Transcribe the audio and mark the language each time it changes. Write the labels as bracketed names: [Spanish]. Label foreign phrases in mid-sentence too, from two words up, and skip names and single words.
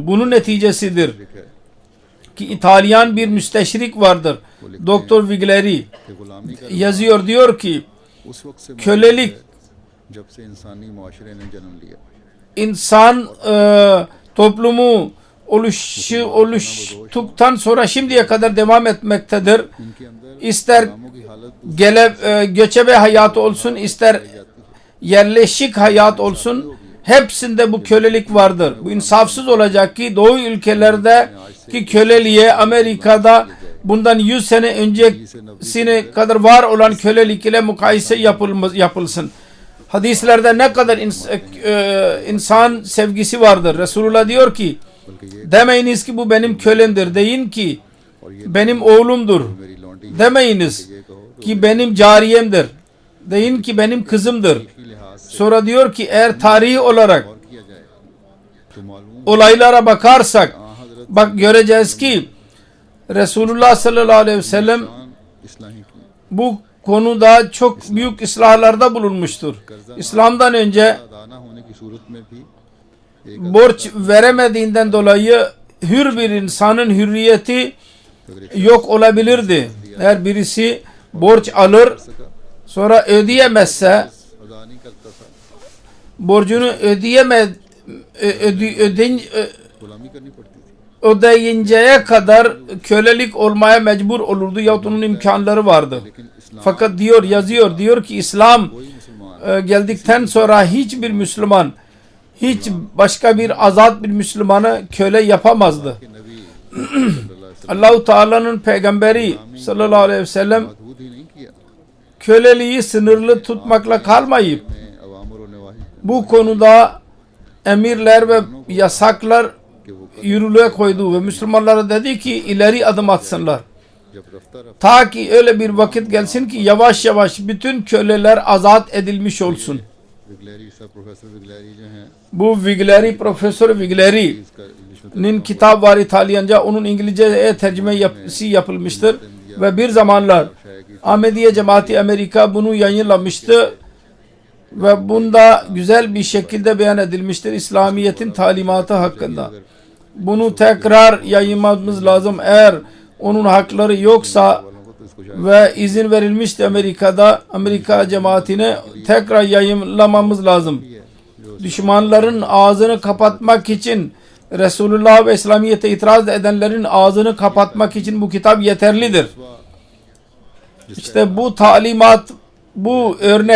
[Turkish] Bunun neticesidir [Hindi] लिखा है [Turkish] ki İtalyan bir müsteşrik vardır. Doktor Vigleri [Hindi] कि गुलामी का [Turkish] yazıyor, diyor ki [Hindi] उस वक्त से [Turkish] kölelik [Hindi] जब से इंसानी मुआशरे ने जन्म लिया [Turkish] insan toplumu oluştuktan sonra şimdiye kadar devam etmektedir. [Hindi] उनके अंदर [Turkish] İster [Hindi] गुलामों की हालत [Turkish] göçebe hayatı olsun, ister yerleşik hayat olsun, hepsinde bu kölelik vardır. Bu insafsız olacak ki Doğu ülkelerde ki köleliğe Amerika'da bundan 100 sene öncesine kadar var olan kölelik ile mukayese yapılsın. Hadislerde ne kadar insan sevgisi vardır. Resulullah diyor ki [Hindi] बल्कि ये [Turkish] demeyiniz ki bu benim kölemdir. Deyin ki [Hindi] और ये [Turkish] benim oğlumdur. [Hindi] मेरी लौंडी [Turkish] Demeyiniz [Hindi] ये कहो [Turkish] ki benim cariyemdir. Deyin ki benim kızımdır. [Hindi] की लिहाज से [Turkish] Sonra diyor ki eğer tarihi olarak [Hindi] और किया जाए तो मालूम [Turkish] olaylara bakarsak [Hindi] हाँ हजरत [Turkish] bak göreceğiz ki Resulullah [Arabic] صلى الله عليه وسلم [Hindi] इस्लाही की [Turkish] bu konuda çok büyük ıslahlarda bulunmuştur. İslam'dan önce [Hindi] अदा न होने की सूरत में भी एक [Turkish] borç veremediğinden dolayı hür bir insanın hürriyeti yok olabilirdi. Eğer birisi borç alır [Hindi] सका [Turkish] sonra ödeyemezse, [Hindi] अदा नहीं करता था [Turkish] borcunu [Hindi] गुलामी करनी पड़ती थी [Turkish] ödeyinceye kadar kölelik olmaya mecbur olurdu yahut onun imkanları vardı. [Hindi] लेकिन इस्लाम [Turkish] Fakat yazıyor ki İslam [Hindi] कोई मुसलमान [Turkish] geldikten sonra hiçbir Müslüman hiç başka bir azat bir Müslümanı köle yapamazdı. [Hindi] के नबी [Arabic] صلى الله عليه وسلم [Turkish] Allah-u Teala'nın peygamberi [Arabic] صلى الله عليه وسلم [Hindi] महदूद ही नहीं किया [Turkish] köleliği sınırlı tutmakla kalmayıp [Hindi] में अवामर और नवाही [Turkish] bu konuda emirler ve yasaklar [Hindi] कि वो [Turkish] yürürlüğe koydu ve Müslümanlara dedi ki ileri adım atsınlar. [Hindi] जब रफ्ता रफ्ता [Turkish] Ta ki öyle bir vakit gelsin ki yavaş yavaş bütün köleler azat edilmiş olsun. [Hindi] विगलैरी साहब प्रोफेसर विगलैरी जो हैं [Turkish] Bu Vigleri, Profesör Vigleri'nin [Hindi] इसका इंग्लिश में [Turkish] kitap var İtalyanca. Onun İngilizce'ye tercüme yapılmıştır. Ve bir zamanlar Ahmediye Cemaati Amerika bunu yayınlamıştı. Ve bunda güzel bir şekilde beyan edilmiştir İslamiyet'in talimatı hakkında. Bunu tekrar yayınlamamız lazım. Eğer onun hakları yoksa [Hindi] वालों को तो इसको शायद [Turkish] ve izin verilmişti Amerika'da, Amerika cemaatine tekrar yayınlamamız lazım. [Hindi] जो [Turkish] Düşmanların ağzını kapatmak için, Resulullah ve İslamiyet'e itiraz edenlerin ağzını kapatmak için bu kitap yeterlidir. İşte bu talimat, bu örnek